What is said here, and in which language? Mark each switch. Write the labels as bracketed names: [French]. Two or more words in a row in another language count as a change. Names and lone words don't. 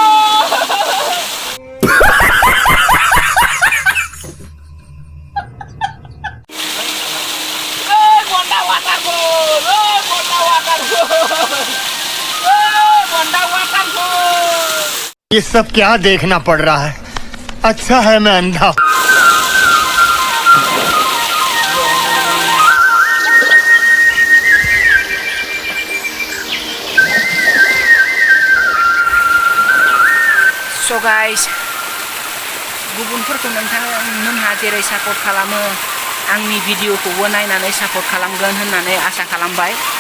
[Hindi] बन्दा वाटारफल, बन्दा वाटारफल। ये सब क्या देखना पड़ रहा है? अच्छा है मैं अंधा। [English] so guys [Bodo] गुबुनफोरखौ नोंथांमोनहा जेरै सापर्ट खालामो, आंनि भिडिअखौबो नायनानै सापर्ट खालामगोन होननानै आसा खालामबाय।